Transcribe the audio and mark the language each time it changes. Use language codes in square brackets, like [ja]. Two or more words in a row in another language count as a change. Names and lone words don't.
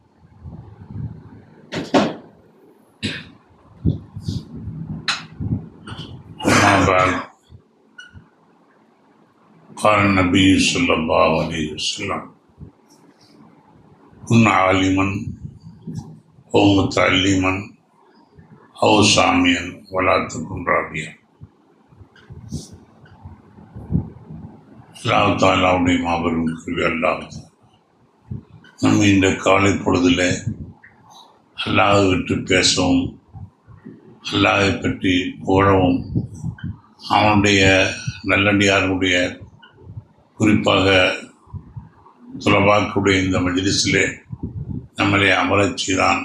[ar] أما بعد، قال النبي صلى الله عليه وسلم: كن عالما أو متعلما أو ساميا ولا تكن رابيا. الله تعالى [ta] மாபெரும் கிருபை. அல்லாஹ் நம்ம இந்த காலை பொழுதில் அல்லாஹை விட்டு பேசவும், அல்லாஹை பற்றி புகழவும், அவனுடைய நல்லடியாருடைய குறிப்பாக துலபாக்குடைய இந்த மஜ்லிஸிலே நம்மளை அமரச் செய்தான்.